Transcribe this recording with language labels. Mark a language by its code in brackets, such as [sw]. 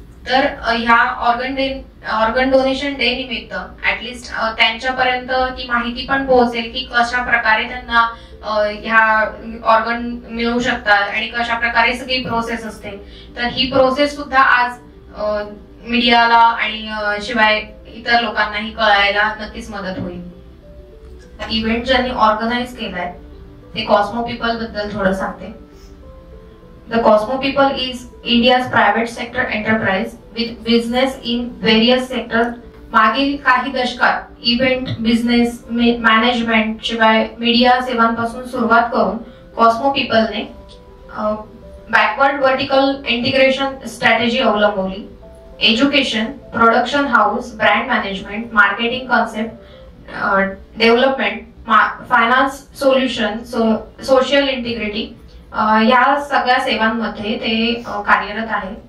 [mr] तर ह्या organ donation day निमित्त ऍटलिस्ट त्यांच्यापर्यंत ती माहिती पण पोहोचेल की कशा प्रकारे त्यांना ह्या ऑर्गन मिळू शकतात आणि कशा प्रकारे सगळी प्रोसेस असते। तर ही प्रोसेस सुद्धा आज मीडियाला आणि शिवाय इतर लोकांनाही कळायला नक्कीच मदत होईल। इव्हेंट ज्यांनी ऑर्गनाइज केलाय ते कॉस्मो पीपल बद्दल थोडं सांगते। [en] The Cosmo People is India's private sector enterprise with business in various sectors. [mr] मागील काही दशकात इव्हेंट बिझनेस मॅनेजमेंट शिवाय मीडिया सेवांपासून सुरुवात करून Cosmo पीपलने backward vertical integration strategy अवलंबवली। Education, production house, brand management, marketing concept development, finance solution, social integrity या सगळ्या सेवांमध्ये ते कार्यरत आहे।